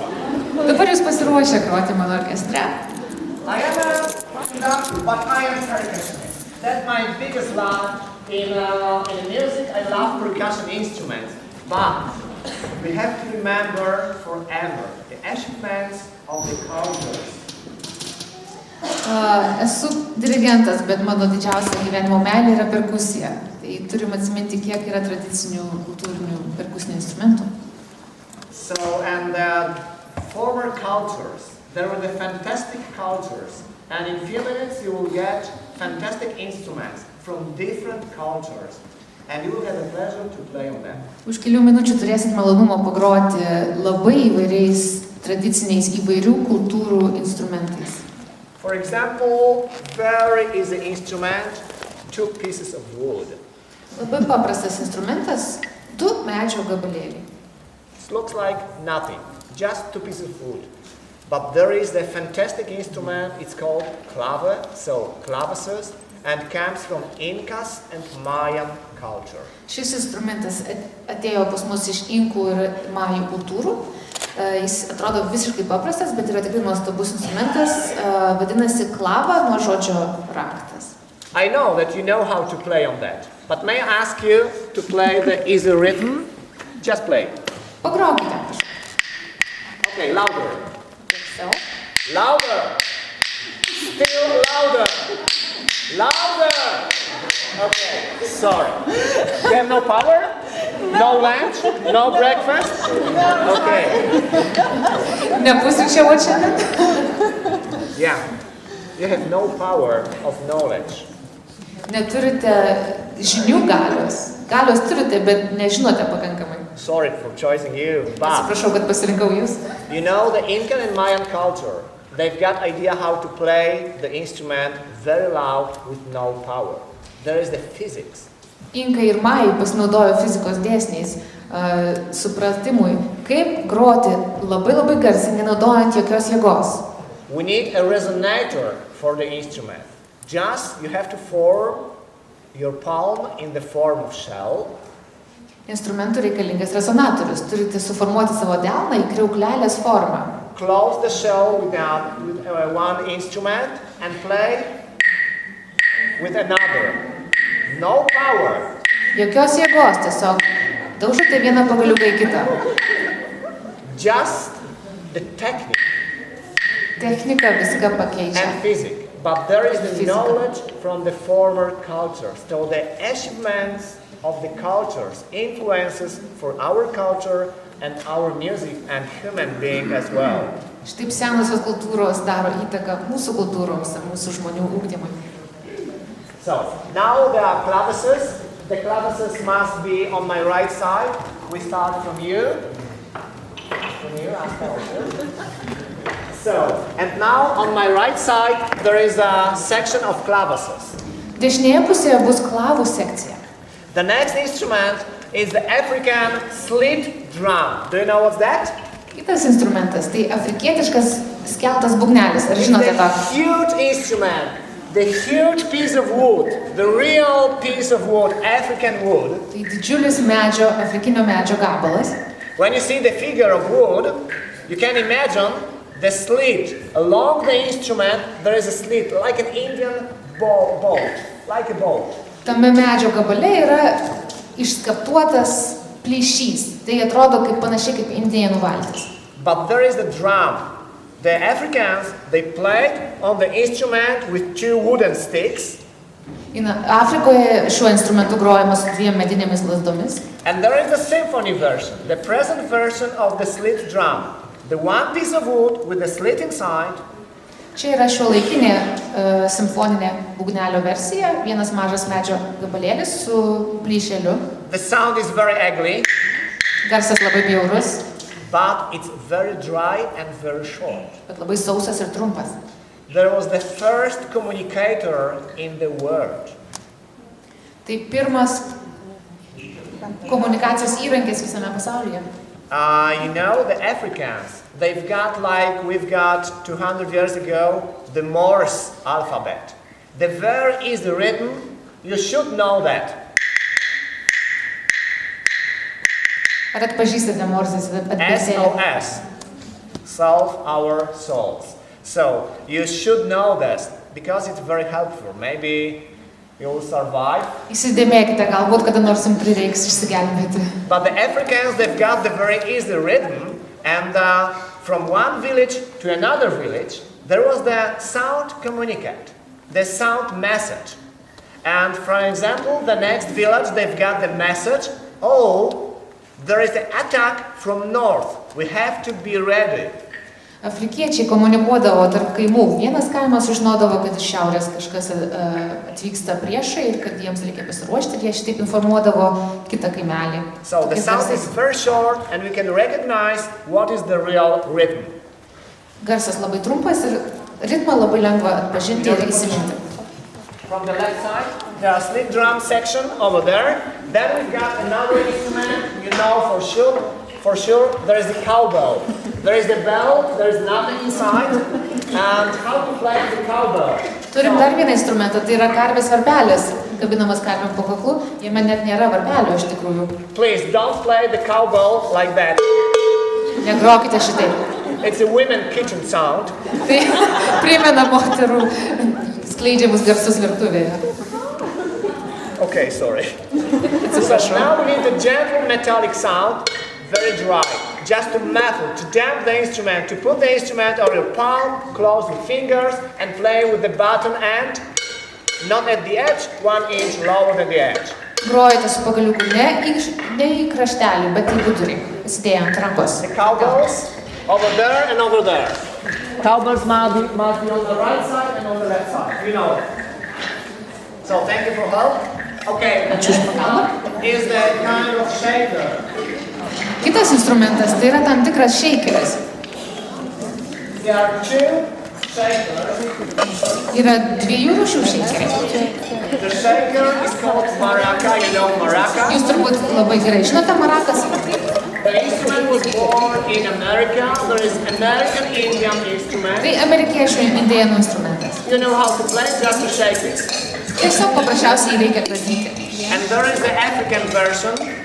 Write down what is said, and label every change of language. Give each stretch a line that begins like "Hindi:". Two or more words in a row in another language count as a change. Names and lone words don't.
Lithuanian: Dabar jūs pasiruošę groti mano orkestre.
English: I am a conductor, but I am percussionist. That's my biggest love in music. I love percussion instruments, but we have to remember forever the achievements of the cultures.
Lithuanian: Esu dirigentas, bet mano didžiausia gyvenimo meilė yra perkusija. Tai turim atsiminti, kiek yra tradicinių kultūrinių perkusinių instrumentų.
English: So, and former cultures, there were the fantastic cultures, and in few minutes you will get fantastic instruments from different cultures, and you will have the pleasure to play on them.
Lithuanian: Už kelių minučių turėsit malonumą pagroti labai įvairiais tradiciniais įvairių kultūrų instrumentais.
English: For example, very easy instrument, 2 pieces of wood.
Lithuanian: Labai paprastas instrumentas, 2 medžio gabalėliai.
English: It looks like nothing, just 2 pieces of wood. But there is the fantastic instrument, it's called clave, so clavises, and comes from Incas and Mayan culture.
Lithuanian: Šis instrumentas atėjo pas mus iš Inkų ir Majų kultūrų. Jis atrodo visiškai paprastas, bet yra tikrai nuostabus instrumentas, vadinasi klava nuo žodžio raktas.
English: I know that you know how to play on that, but may I ask you to play the easy rhythm? Just play.
Lithuanian: Pagrokite.
English: Okay, louder. Louder. Still louder. Louder. Okay, sorry. You have no power? No lunch? No breakfast? Okay.
Lithuanian: Nepusryčiavot šiandien?
English: Yeah. You have no power of knowledge.
Lithuanian: Neturite žinių galios. Galios turite, bet nežinote pakankamai.
English: Sorry for choosing you, but
Lithuanian: Atsiprašau, kad pasirinkau jūs.
English: you know the Incan and Mayan culture, they've got idea how to play the instrument very loud with no power. There is the physics.
Lithuanian: Inkai ir Majai pasinaudojo fizikos dėsniais supratimui, kaip groti labai labai garsiai, nenaudojant jokios jėgos.
English: We need a resonator for the instrument. Just you have to form your palm in the form of shell,
Lithuanian: Instrumentų reikalingas resonatorius. Turite suformuoti savo delną į kriauklelės formą.
English: Close the shell with one instrument and play with another. No power.
Lithuanian: Jokios jėgos, tiesiog daužote vieną pagaliuką į kitą.
English: Just the technique.
Lithuanian: Technika viską pakeičia.
English: And physics. But there is the knowledge from the former cultures. So the achievements of the cultures influences for our culture and our music and human being as well.
Lithuanian: Štaip senosios kultūros daro įtaką mūsų kultūroms ir mūsų žmonių ugdymui.
English: So, now there are clavises. The clavises must be on my right side. We start from you. So, and now on my right side there is a section of clavises.
Lithuanian: Dešinėje pusėje bus klavų sekcija.
English: The next instrument is the African slit drum. Do you know what's that?
Lithuanian: Kitas instrumentas, tai afrikietiškas skeltas būgnelis. Ar žinote tą?
English: It's a huge instrument. The huge piece of wood, the real piece of wood, African wood.
Lithuanian: Tai didžiulis medžio, afrikinio medžio gabalas.
English: When you see the figure of wood, you can imagine the slit. Along the instrument, there is a slit, like an Indian bolt, like a bolt.
Lithuanian: Tame medžio gabale yra išskaptuotas plyšys. Tai atrodo kaip panašiai kaip indėnų valtis.
English: But there is the drum. The Africans, they played on the instrument with two wooden sticks.
Lithuanian: Afrikoje šiuo instrumentu grojama su dviem medinėmis lazdomis.
English: And there is the symphony version, the present version of the slit drum. The one piece of wood with the slit inside.
Lithuanian: Čia yra šiuolaikinė simfoninė būgnelio versija, vienas mažas medžio gabalėlis su plyšeliu.
English: The sound is very ugly.
Lithuanian: Garsas labai bjaurus.
English: But it's very dry and very short.
Lithuanian: Bet labai sausas ir trumpas.
English: There was the first communicator in the world.
Lithuanian: Tai pirmas komunikacijos įrankis visame pasaulyje.
English: You know, the Africans, they've got like we've got 200 years ago, the Morse alphabet. The very easy rhythm, you should know that.
Lithuanian: Ar atpažįstate Morzės abėcėlę?
English: SOS, solve our souls. So, you should know this, because it's very helpful. Maybe you will survive.
Lithuanian: Įsidėmėkite, galbūt kada nors jums prireiks išsigelbėti.
English: But the Africans, they've got the very easy rhythm, and from one village to another village, there was the sound communicate, the sound message. And for example, the next village, they've got the message, oh, there is an attack from north. We have to be ready.
Lithuanian: Afrikiečiai komunikuodavo tarp kaimų. Vienas kaimas žinodavo, kad iš šiaurės kažkas atvyksta priešai ir kad jiems reikia pasiruošti, ir jie šitaip informuodavo kitą kaimelį.
English: So the sound is very short and we can recognize what is the real rhythm.
Lithuanian: Garsas labai trumpas ir ritmą labai lengva atpažinti ir įsiminti.
English: From the left side, there is slit drum section over there. Then we've got another instrument, you know for sure, there is the cowbell. There is the bell, there is nothing inside. And how to play the cowbell?
Lithuanian: Turim dar vieną instrumentą, tai yra karvės varpelis, kabinamas karvėm po kaklu, jame net nėra varpelio iš tikrųjų.
English: Please don't play the cowbell like that.
Lithuanian: Negrokite šitaip.
English: It's a women kitchen sound.
Lithuanian: Tai primena moterų skleidžiamus garsus virtuvėje.
English: Okay, sorry. So now we need a gentle metallic sound, very dry. Just to muffle, to damp the instrument, to put the instrument on your palm, close your fingers, and play with the bottom end, not at the edge, 1 inch lower than the edge.
Lithuanian: Grojate su pagaliuku ne į kraštelį, bet į vidurį, įsidėję ant rankos.
English: The cowbells over there and over there. Cowbells must be on the right side and on the left side. You know it. So thank you for help. Okay, the next one is the kind of shaker.
Lithuanian: Kitas instrumentas tai yra tam tikras shakeris.
English: There are two shakers.
Lithuanian: Yra dviejų rūšių shakeriai.
English: The shaker is called maraca, you know maraca.
Lithuanian: Jūs turbūt labai gerai žinote marakas.
English: The instrument was born in America. There is American Indian instrument.
Lithuanian: Tai amerikiečių indėnų instrumentas.
English: You know how to play, just to shake it.
Lithuanian: Tiesiog paprasčiausiai reikia kratyti.
English: And there is the African version.